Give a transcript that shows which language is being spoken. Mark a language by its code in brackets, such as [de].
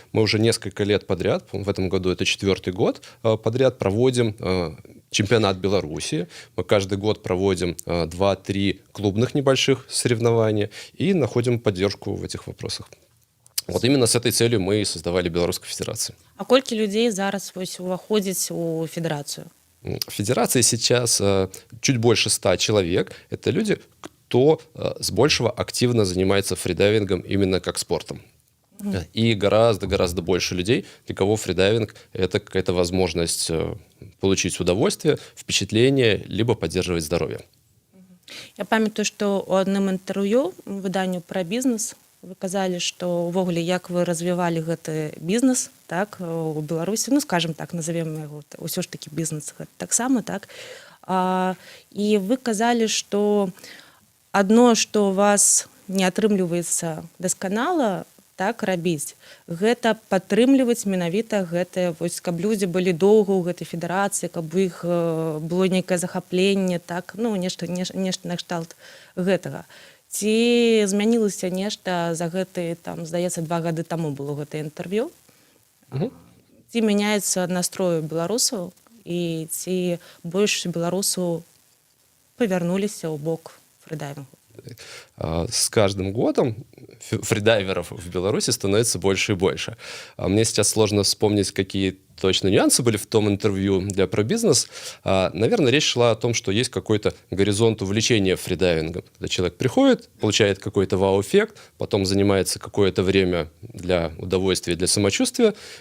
[ru] Мы уже несколько лет подряд, в этом году это 4-й год, подряд проводим чемпионат Беларуси. Мы каждый год проводим 2-3 клубных небольших соревнования и находим поддержку в этих вопросах. Вот именно с этой целью мы и создавали Белорусскую федерацию. [be] А колькі людзей зараз вось уваходзіць у федэрацыю? [ru] В федерации сейчас чуть больше 100 человек. Это люди, кто с большего активно занимается фридайвингом именно как спортом. И гораздо больше людей, для кого фридайвинг – это какая-то возможность получить удовольствие, впечатление, либо поддерживать здоровье. [be] Я памятаю, што ў адным інтэрв'ю выданню пра бізнес вы казалі, што ўвогуле як вы развівалі гэты бізнес, так, у Беларусі, ну, [ru] скажем так, назовем [be] яго ўсё ж такі бізнес таксама, так. І вы казалі, што адно, што у вас не атрымліваецца дасканала, так, рабіць, гэта падтрымліваць менавіта гэтае, вось, каб людзі былі доўга ў гэтай федэрацыі, каб у іх было нейкае захапленне, так, ну, нешта накшталт гэтага. Ці змянілася нешта за гэты, там, здаецца, 2 гады таму было гэта інтэрв'ю? Ці мяняецца настрой беларусаў, і ці больш беларусаў павярнуліся ў бок фридайвингу? [ru] С каждым годом фридайверов в Беларуси становится больше и больше. Мне сейчас сложно вспомнить, какие точно нюансы были в том интервью для ProBusiness. Наверное, речь шла о том, что есть какой-то горизонт увлечения фридайвингом. Когда человек приходит, получает какой-то вау-эффект, потом занимается какое-то время для удовольствия, для самочувствия.